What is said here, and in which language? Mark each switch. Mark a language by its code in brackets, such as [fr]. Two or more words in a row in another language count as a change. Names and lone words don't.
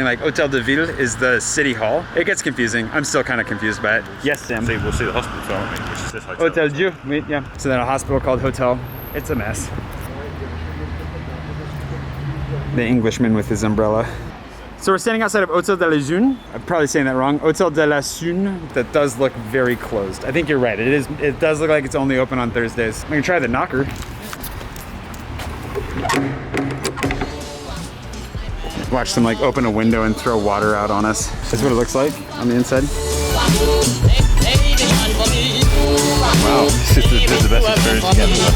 [en] Like Hotel de Ville is the city hall. It gets confusing. I'm still kind of confused by it. Yes, Sam. We'll see the hospital as well, won't we? Which is this hotel. Hotel Dieu, oui, yeah. So then a hospital called Hotel. It's a mess. The Englishman with his umbrella. So we're standing outside of Hotel de la Zune. I'm probably saying that wrong. Hotel de la Zune. That does look very closed. I think you're right. It does look like it's only open on Thursdays. I'm gonna try the knocker. Watch them like open a window and throw water out on us. That's what it looks like on the inside. Wow, this is the best experience you can have.